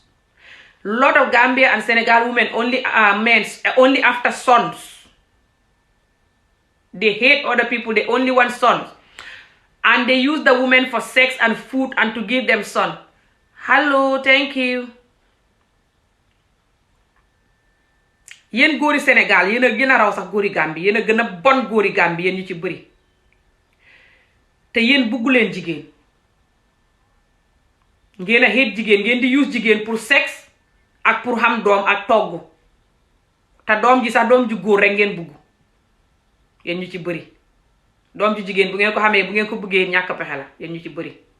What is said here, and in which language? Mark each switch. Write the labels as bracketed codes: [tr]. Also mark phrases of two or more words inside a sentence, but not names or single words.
[en] Lot of Gambia and Senegal women only after sons. They hate other people, they only want sons. And they use the women for sex and food and to give them son. Hello, thank you. [wo] Yéen góori Sénégal yéen a gën a raw sax góori Gambie yéen a gën a bon góori Gambie yéen ñu ci bëri te yéen buggu leen jigéen ngeen a xeet jigéen ngeen di use jigéen [fr] pour sexe [wo] ak pour xam doom ak togg te doom ji sax doom ju góor rek ngeen bugg yéen ñu ci bëri doom ju jigéen bu ngeen ko xamee bu ngeen ko buggee ñàkk pexe la yéen ñu ci bëri.